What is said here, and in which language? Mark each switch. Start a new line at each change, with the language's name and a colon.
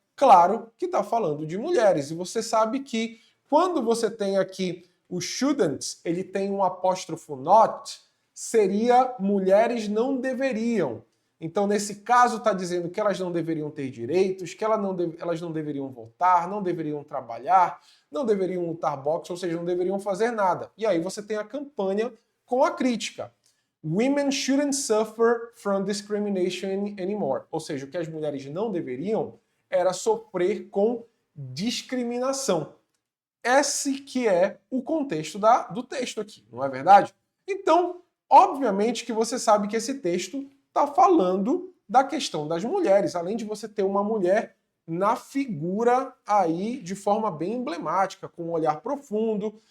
Portuguese: Claro que está falando de mulheres. E você sabe que quando você tem aqui o shouldn't, ele tem um apóstrofo not, seria mulheres não deveriam. Então, nesse caso, está dizendo que elas não deveriam ter direitos, que elas não deveriam votar, não deveriam trabalhar, não deveriam lutar boxe, ou seja, não deveriam fazer nada. E aí você tem a campanha com a crítica.
English: Women shouldn't suffer from discrimination anymore.
Portuguese: Ou seja, o que as mulheres não deveriam era sofrer com discriminação. Esse que é o contexto do texto aqui, não é verdade? Então, obviamente que você sabe que esse texto está falando da questão das mulheres, além de você ter uma mulher na figura aí de forma bem emblemática, com um olhar profundo.